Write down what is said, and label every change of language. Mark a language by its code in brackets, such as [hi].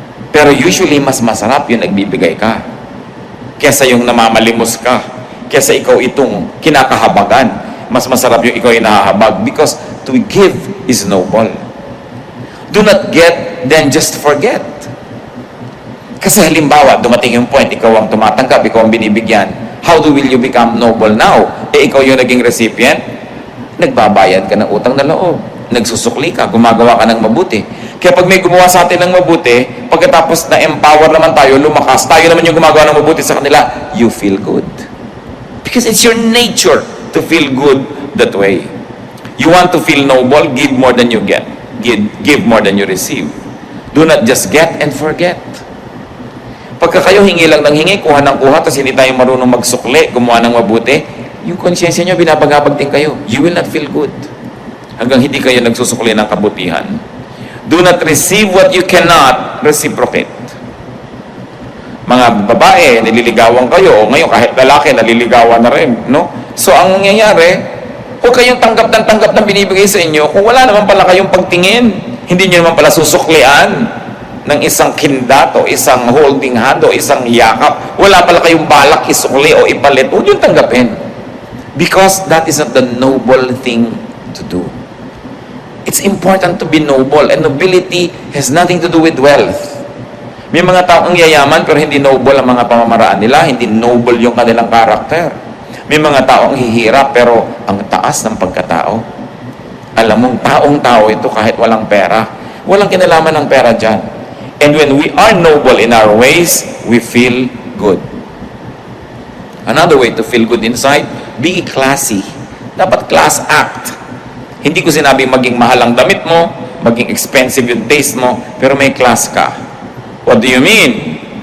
[tl] Pero usually, mas masarap yung nagbibigay ka kaysa yung namamalimos ka, kaysa ikaw itong kinakahabagan. Mas masarap yung ikaw yung nahahabag [en] because to give is noble. Do not get, then just forget. [tl] Kasi halimbawa, dumating yung point, ikaw ang tumatanggap, ikaw ang binibigyan. [en] How will you become noble now? [tl] Ikaw yung naging recipient, nagbabayad ka ng utang na loob, nagsusukli ka, gumagawa ka ng mabuti. Kaya pag may gumawa sa atin ng mabuti, pagkatapos na empower naman tayo, lumakas, tayo naman yung gumagawa ng mabuti sa kanila, [en] you feel good. Because it's your nature to feel good that way. You want to feel noble, give more than you get. Give more than you receive. Do not just get and forget. [tl] Pagka kayo hingi lang ng hingi, kuha ng kuha, tapos hindi tayo marunong magsukli, gumawa ng mabuti, yung konsyensya nyo, binabagabag din kayo. [en] You will not feel good. [tl] Hanggang hindi kayo nagsusukli ng kabutihan. [en] Do not receive what you cannot reciprocate. [tl] Mga babae, nililigawan kayo, o ngayon kahit lalaki, naliligawan na rin, no? So, ang nangyayari, huwag kayong tanggap ng binibigay sa inyo kung wala naman pala kayong pagtingin. Hindi nyo naman pala susuklian ng isang kindato, isang holding hand, o isang yakap. Wala pala kayong balak isukli o ipalit. Huwag yung tanggapin. [en] Because that is not the noble thing to do. It's important to be noble, and nobility has nothing to do with wealth. [tl] May mga taong yayaman pero hindi noble ang mga pamamaraan nila, hindi noble yung kanilang karakter. May mga taong hihirap pero ang taas ng pagkatao. Alam mong taong-tao ito kahit walang pera. Walang kinalaman ng pera dyan. [en] And when we are noble in our ways, we feel good. Another way to feel good inside, be classy. Dapat class act. [tl] Hindi ko sinabing maging mahal ang damit mo, maging expensive yung taste mo, pero may class ka. [en] What do you mean?